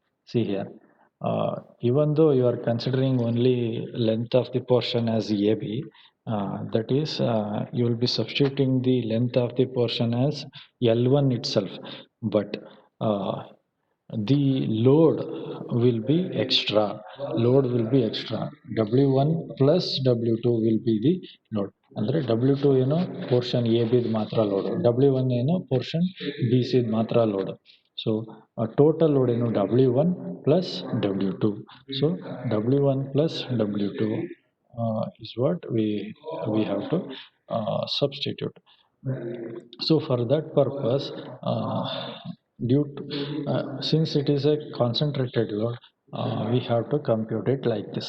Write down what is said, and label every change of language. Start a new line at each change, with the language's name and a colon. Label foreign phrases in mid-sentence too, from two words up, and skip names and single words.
English: See here, even though you are considering only length of the portion as AB, that is, you will be substituting the length of the portion as L1 itself, but uh, the load will be extra. Load will be extra. W1 plus W2 will be the load.
Kannada: ಅಂದ್ರೆ W2 ಏನೋ ಪೋರ್ಷನ್ ಎ ಬಿದ್ ಮಾತ್ರ ಲೋಡ್, W1 ಏನೋ ಪೋರ್ಷನ್ ಬಿ ಸಿದ್ ಮಾತ್ರ ಲೋಡ್.
English: so total load
Kannada: ಏನು W1 plus W2.
English: So W1 plus W2 is what we have to substitute. So for that purpose, due to, since it is a concentrated load, we have to compute it like this.